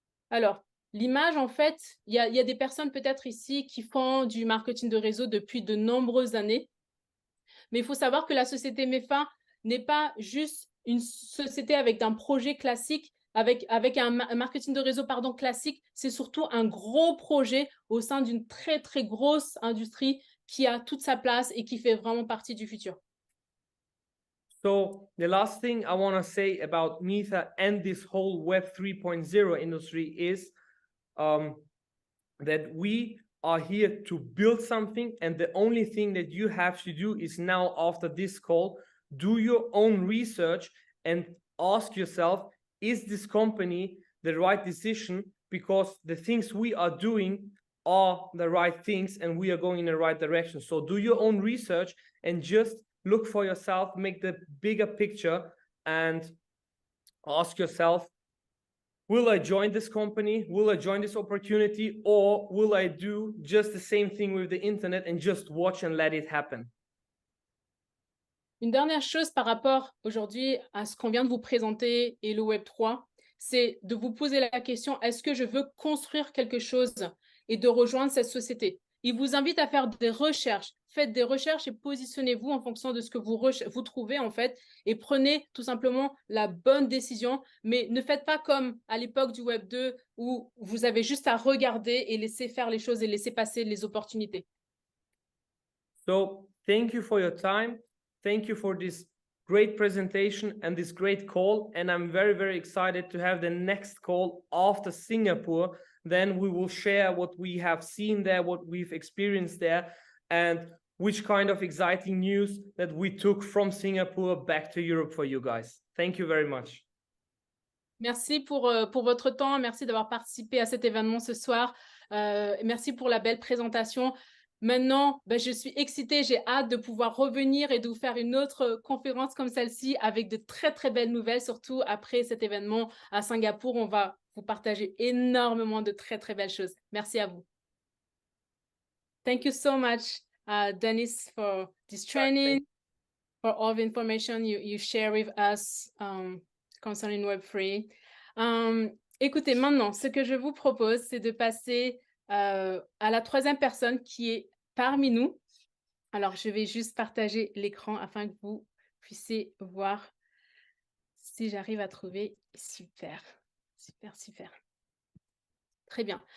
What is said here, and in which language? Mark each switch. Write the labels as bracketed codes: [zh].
[fr] Alors, l'image, en fait, il y a des personnes peut-être ici qui font du marketing de réseau depuis de nombreuses années, mais il faut savoir que la société MEFA n'est pas juste une société avec un projet classique, avec un marketing de réseau classique, c'est surtout un gros projet au sein d'une très, très grosse industrie qui a toute sa place et qui fait vraiment partie du futur. [en] So the last thing I want to say about Mitha and this whole Web 3.0 industry is that we are here to build something, and the only thing that you have to do is now, after this call, do your own research and ask yourself, is this company the right decision? Because the things we are doing are the right things and we are going in the right direction. So do your own research and just look for yourself, make the bigger picture, and ask yourself, will I join this company? Will I join this opportunity? Or will I do just the same thing with the internet and just watch and let it happen? [fr] Une dernière chose par rapport aujourd'hui à ce qu'on vient de vous présenter et le Web3, c'est de vous poser la question, est-ce que je veux construire quelque chose et de rejoindre cette société? il vous invite à faire des recherches. Faites des recherches et positionnez-vous en fonction de ce que vous trouvez en fait et prenez tout simplement la bonne décision. Mais ne faites pas comme à l'époque du Web 2 où vous avez juste à regarder et laisser faire les choses et laisser passer les opportunités. [en] So thank you for your time. Thank you for this great presentation and this great call. And I'm very, very excited to have the next call after Singapore. Then we will share what we have seen there, what we've experienced there, and which kind of exciting news that we took from Singapore back to Europe for you guys. Thank you very much. [fr] Merci pour votre temps. Merci d'avoir participé à cet événement ce soir. Merci pour la belle présentation. Maintenant, je suis excitée, j'ai hâte de pouvoir revenir et de vous faire une autre conférence comme celle-ci avec de très, très belles nouvelles, surtout après cet événement à Singapour. On va vous partager énormément de très, très belles choses. Merci à vous. [en] Thank you so much, Dennis, for this training, for all the information you share with us concerning Web3. [fr] Écoutez, maintenant, ce que je vous propose, c'est de passer à la troisième personne qui est parmi nous. Alors, je vais juste partager l'écran afin que vous puissiez voir si j'arrive à trouver. Super, super, super. Très bien.